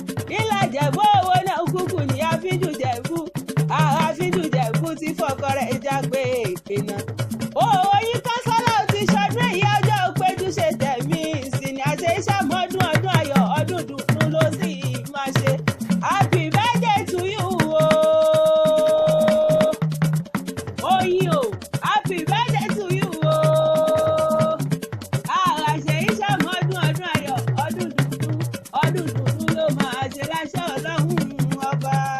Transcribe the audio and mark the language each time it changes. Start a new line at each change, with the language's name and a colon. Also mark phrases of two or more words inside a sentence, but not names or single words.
Yoruba: Nílà Jẹ̀bú owó náà kúkú ní Àfíjù Jẹ̀bú. Àwa Àfíjù Jẹ̀bú ti fọkọ rẹ̀ já pé èké náà. Ó, Oyin Kásálá ti ṣọdún èyí ọjọ́ péjú ṣe tẹ̀mí sí ni. Àṣẹ ìṣàmọ́dún ọdún ayọ̀, ọdún dùnú ló sì máa ṣe.
English: Happy birthday to you o. Oyin o, happy birthday to you o.
Yoruba: Àṣẹ ìṣàmọ́dún ọdún ayọ̀, ọdún dùnú, ọdún dùnú ló máa ṣe láṣẹ Ọlọ́run ọba.